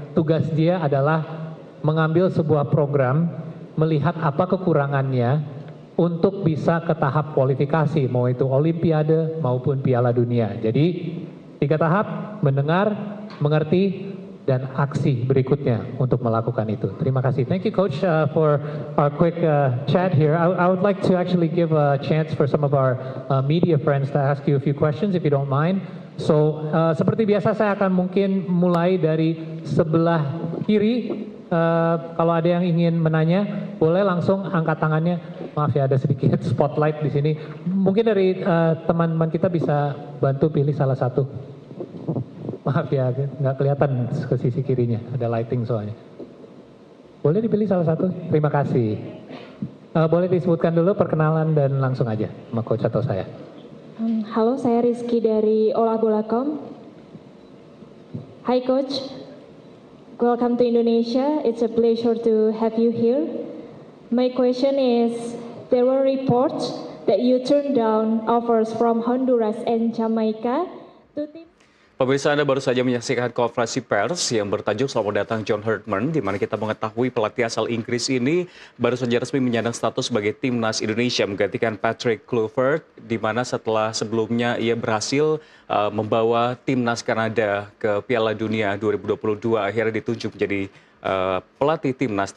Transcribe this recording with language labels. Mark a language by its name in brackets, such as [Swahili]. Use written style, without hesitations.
[Indonesian] Tugas dia adalah mengambil sebuah program, melihat apa kekurangannya untuk bisa ke tahap kualifikasi, mau itu Olimpiade maupun Piala Dunia. Jadi 3 tahap, mendengar, mengerti, dan aksi berikutnya untuk melakukan itu. Terima kasih. [English] Thank you Coach for our quick chat here. I would like to actually give a chance for some of our media friends to ask you a few questions if you don't mind. [Indonesian] So seperti biasa saya akan mungkin mulai dari sebelah kiri. Kalau ada yang ingin menanya, boleh langsung angkat tangannya. Maaf ya, ada sedikit spotlight di sini. Mungkin dari teman-teman kita bisa bantu pilih salah satu. Maaf ya, nggak kelihatan ke sisi kirinya, ada lighting soalnya. Boleh dipilih salah satu? Terima kasih. Boleh disebutkan dulu perkenalan dan langsung aja sama Coach atau saya. Halo, saya Rizky dari Olah Bola.com. Hai Coach. [English] welcome to Indonesia. It's a pleasure to have you here. My question is, there were reports that you turned down offers from Honduras and Jamaica to team. [Indonesian] Pemirsa, Anda baru saja menyaksikan konferensi pers yang bertajuk Selamat Datang John Herdman, di mana kita mengetahui pelatih asal Inggris ini baru saja resmi menyandang status sebagai timnas Indonesia menggantikan Patrick Kluivert, di mana setelah sebelumnya ia berhasil membawa timnas Kanada ke Piala Dunia 2022, akhirnya ditunjuk menjadi pelatih timnas.